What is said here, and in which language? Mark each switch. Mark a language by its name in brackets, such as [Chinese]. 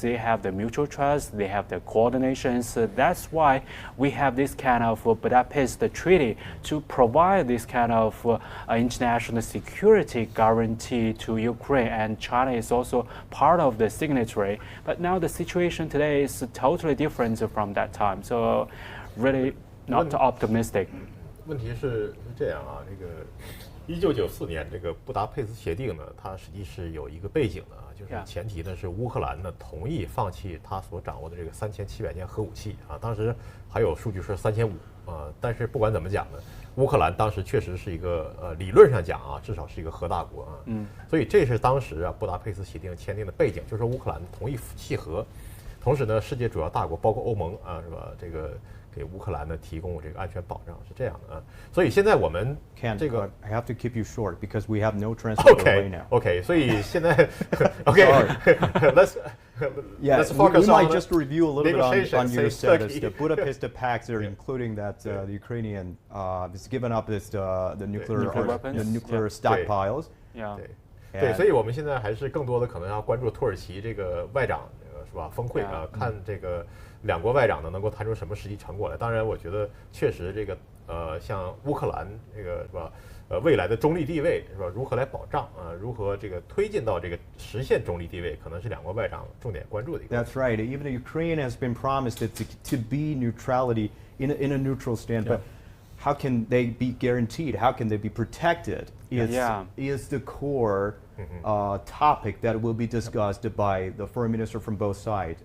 [English] They have the mutual trust, they have the coordination. So that's why we have this kind of Budapest Treaty to provide this kind of international security guarantee to Ukraine, and China is also part of the signatory. But now the situation today is totally different from that time. So really not optimistic. [Chinese] 问题是这样啊，这个 1994年这个布达佩斯协定呢，它实际是有一个背景的啊，就是前提呢是乌克兰呢同意放弃他所掌握的这个3700件核武器啊，当时还有数据是3500啊，但是不管怎么讲呢，乌克兰当时确实是一个理论上讲啊，至少是一个核大国啊，所以这是当时布达佩斯协定签订的背景，就是乌克兰同意弃核，同时呢，世界主要大国包括欧盟啊，是吧？这个给乌克兰呢提供这个安全保障是这样的啊，所以现在我们这个 [English] I have to keep you short because we have no translator right now. OK， [Chinese] 所以现在 [English] OK，let's let's focus we might on just review a little bit on your status. Turkey. The Budapest Pacts are including that the Ukrainian has given up the nuclear stockpiles. [Chinese] 对，所以我们现在还是更多的可能要关注土耳其这个外长是吧峰会啊，看这个两国外长呢能够谈出什么实际成果来。当然，我觉得确实这个像乌克兰这个是吧未来的中立地位是吧如何来保障啊，如何这个推进到这个实现中立地位，可能是两国外长重点关注的一个。 [English] That's right. Even the Ukraine has been promised to be neutrality in a neutral stand, but how can they be guaranteed? How can they be protected? Is the core topic that will be discussed by the foreign minister from both sides.